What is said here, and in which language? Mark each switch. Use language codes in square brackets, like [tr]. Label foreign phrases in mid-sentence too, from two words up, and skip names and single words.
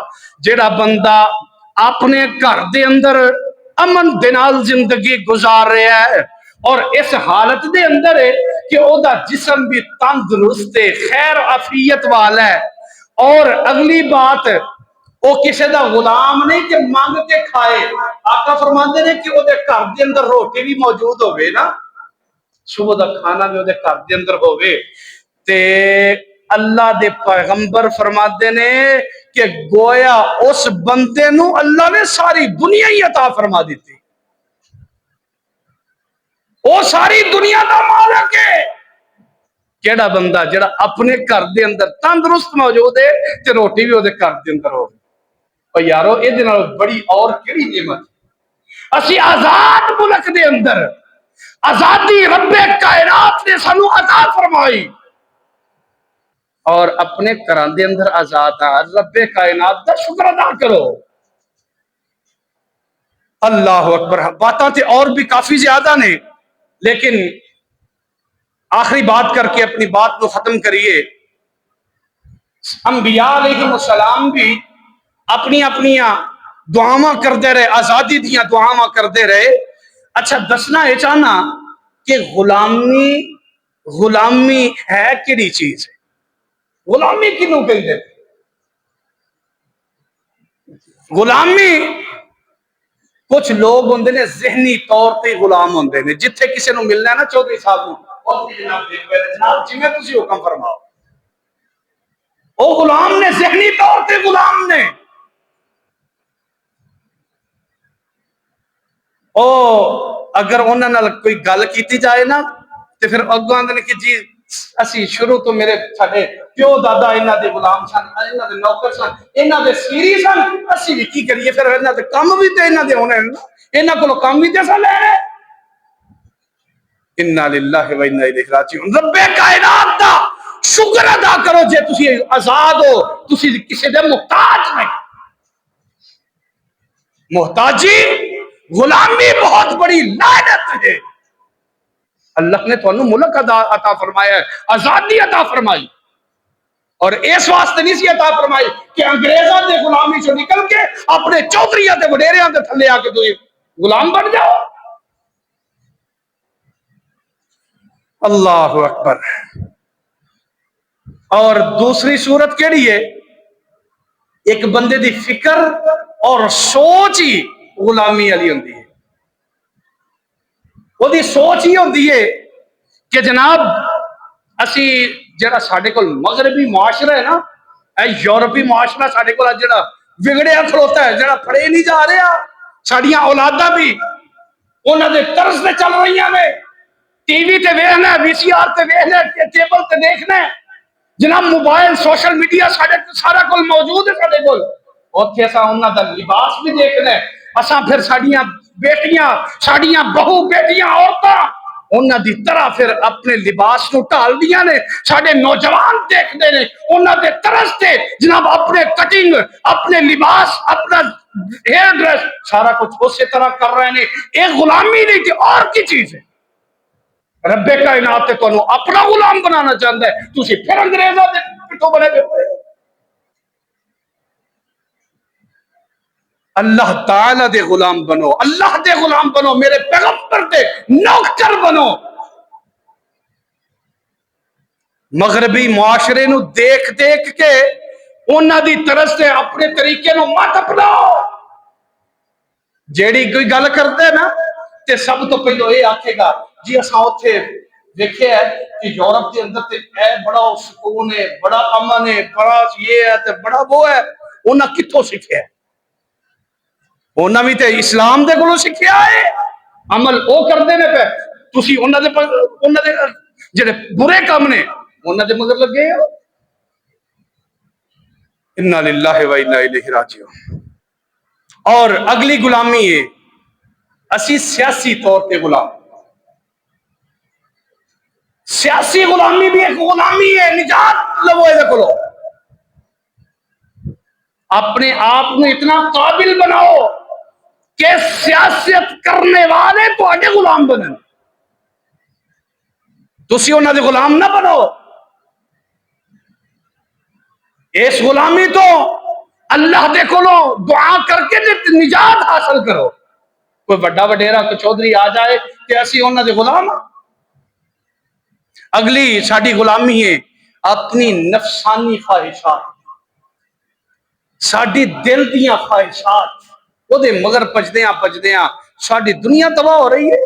[pa] جیڑا بندہ اپنے گھر دے اندر امن دے نال زندگی گزار رہا ہے اور اس حالت دے اندر ہے کہ او دا جسم بھی تندرست ہے، خیر عافیت والا ہے، اور اگلی بات او کسی دا غلام نہیں کہ مانگ کے کھائے. آقا فرماندے نے کہ او دے گھر دے اندر روٹی بھی موجود ہوئے نا، صبح دا کھانا بھی او دے گھر دے اندر ہوئے، تے اللہ دے پیغمبر فرماندے نے کہ گویا اس بندے نو اللہ نے ساری دنیا ہی عطا فرما دیتی، وہ ساری دنیا دا مالک ہے. کیڑا بندہ جڑا اپنے گھر دے اندر تندرست موجود ہے تے روٹی بھی وہ گھر دے اندر ہو. اور یارو یہ بڑی اور کیڑی نعمت، اسی آزاد ملک دے اندر آزادی رب کائنات نے سانو عطا فرمائی، اور اپنے گھراں دے اندر آزاد ہے. رب کائنات دا شکر ادا کرو. [ar] اللہ اکبر. [pa] باتاں تے اور بھی کافی زیادہ نے، لیکن آخری بات کر کے اپنی بات کو ختم کریے. انبیاء [ar] علیہ السلام [pa] بھی اپنی اپنی دعاواں کرتے رہے، آزادی دیاں دعاواں کرتے رہے. اچھا دسنا یہ چاہنا کہ غلامی ہے کیڑی چیز ہے؟ غلامی کنوں کہندے؟ غلامی کچھ لوگ ہوندے نے ذہنی طور تے غلام ہوندے نے، جتھے کسی نو ملنا ہے نا چودھری صاحب نو جناب جی میں تسی حکم فرماؤ، او غلام نے، ذہنی طور تے غلام نے. او اگر انہاں نال کوئی گل کیتی جائے نا تے پھر اگوں آندے نے کہ جی اسی شروع تو میرے ساڈے پیو دادا انہاں دے غلام سن، انہاں دے نوکر سن، انہاں دے سیری سن، اسی بھی کی کریے، پھر انہاں دے کم بھی تے انہاں دے ہونے نا، انہاں کولوں کم بھی تے اساں لے رہے. [ar] انا للہ و انا الیہ راجعون. [pa] رب کائنات دا شکر ادا کرو جے تسی آزاد ہو، تسی کسی دے محتاج نہیں. محتاجی غلامی بہت بڑی لعنت ہے. اللہ نے تھانوں ملک عطا فرمایا ہے، آزادی عطا فرمائی. اور اس واسطے نہیں سی عطا فرمائی کہ انگریزاں دے غلامی چوں نکل کے اپنے چودھریاں تے وڈیریاں دے تھلے آ کے تو غلام بن جاؤ. [ar] اللہ اکبر. [pa] اور دوسری صورت کیڑی ہے؟ ایک بندے دی فکر اور سوچ ہی غلامی والی ہوندی ہے. وہ دی سوچ ہی ہوندی ہے کہ جناب اسی جڑا ساڈے کول مغربی معاشرہ ہے نا، اے یورپی معاشرہ ساڈے کول جڑا بگڑیا کھلوتا ہے، جڑا پڑھے نہیں جا رہا، ساڈیاں اولاداں بھی انہاں دے طرز تے چل رہی ہیں. ٹی وی تے ویکھنا، وی سی آر تے ویکھنا، کیبل تے دیکھنا، جناب [en] mobile social media [pa] سارا کول موجود ہے ساڈے کول. اوتھے اساں انہاں دا لباس بھی دیکھنا ہے. اساں پھر ساڈیاں بیٹیاں، ساڈیاں بہو بیٹیاں عورتاں انہاں دی طرح پھر اپنے لباس نو ٹال دیاں نے. ساڈے نوجوان دیکھتے نے انہاں دے طرز تے جناب اپنے کٹنگ، اپنے لباس، اپنا [en] hair dress [pa] سارا کچھ اسی طرح کر رہے ہیں. ایک غلامی نہیں تھی اور کی چیز ہے. رب کائنات تے تانوں اپنا غلام بنانا چاہتا ہے، تسی پھر انگریزاں دے پٹھوں بنے ہوئے. اللہ تعالی دے غلام بنو، اللہ دے غلام بنو، میرے پیغمبر دے نوکر بنو. مغربی معاشرے نو دیکھ دیکھ کے انہاں دی طرز سے اپنے طریقے نو مت اپناؤ. جیڑی کوئی گل کرتے نا تے سب تو پہلو یہ آکھے گا جی اساں اوتھے دیکھے ہے کہ یورپ کے اندر تے اے بڑا سکون ہے، بڑا امن ہے، بڑا یہ ہے تے بڑا وہ ہے. انہاں کتھوں سیکھیا ہے؟ انہاں بھی تے اسلام دے کولوں سیکھیا ہے. عمل او کردے نے پہ تسی انہاں دے جڑے برے کام نے انہاں دے مگر لگے ہو. [ar] انا للہ و انا الیہ راجعون. [pa] اور اگلی غلامی ہے اسی سیاسی طور پہ غلام. سیاسی غلامی بھی ایک غلامی ہے. نجات لو اے کولو. اپنے آپ کو اتنا قابل بناؤ کہ سیاست کرنے والے تواڈے غلام بنن، تسی انہاں دے غلام نہ بنو. اس غلامی تو اللہ دے کولو دعا کر کے نجات حاصل کرو. کوئی بڑا وڈیرا کوئی چودھری آ جائے کہ اسی انہاں دے غلام ہاں. اگلی ساڈی غلامی ہے اپنی نفسانی خواہشات، ساڈی دل دیاں خواہشات وہ دے مگر پجدیاں ساڈی دنیا تباہ ہو رہی ہے.